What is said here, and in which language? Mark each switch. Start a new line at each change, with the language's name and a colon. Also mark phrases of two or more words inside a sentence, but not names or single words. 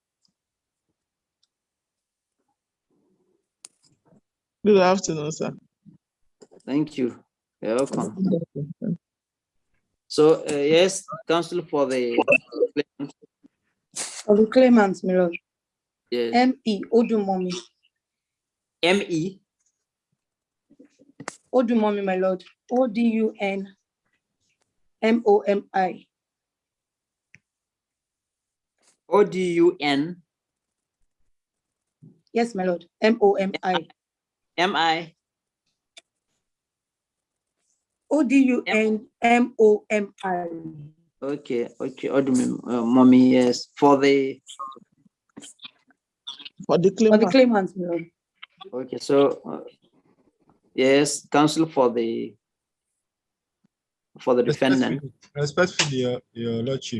English: Good afternoon, sir. Thank you. You're welcome. So yes, counsel for the claimants, my Lord. yes. M.E. Odumomi. M.E. Odumomi, my Lord. O-D-U-N-M-O-M-I. O-D-U-N. Yes, my Lord. M-O-M-I. M-I. O-D-U-N-M-O-M-I. Okay, Mommy, yes. For the claimant. Claimants, my Lord. Okay, so yes, counsel for the defendant. Respectfully, your lordship.